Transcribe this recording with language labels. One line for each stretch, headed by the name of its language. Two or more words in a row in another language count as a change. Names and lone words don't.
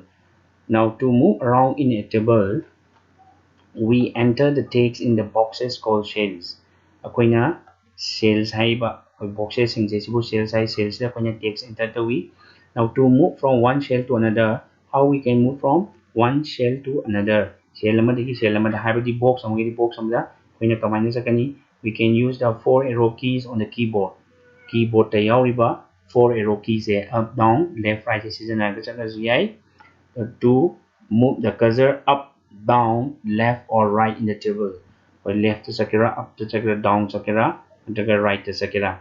English: Now to move around in a table, we enter the text in the boxes called cells.
Manipuri: Akoina cells haiba boxes in jesibu cells hai cells da akoina
English: text enter
Manipuri: tawi.
English: Now to move from one cell to another, how we can move from one cell to another?
Manipuri: Cell amadagi cell amada haibadi box amagi box amada akoina kamaina sakani.
English: We can use the four arrow keys on the keyboard.
Manipuri: Keyboard ta yauriba
English: four arrow keys up, down, left, right
Manipuri: sizinaraga chalasu yai
English: to move the cursor up, down, left or right in the table.
Manipuri: Or left to sakira, up to sakira, down sakira, and right to sakira.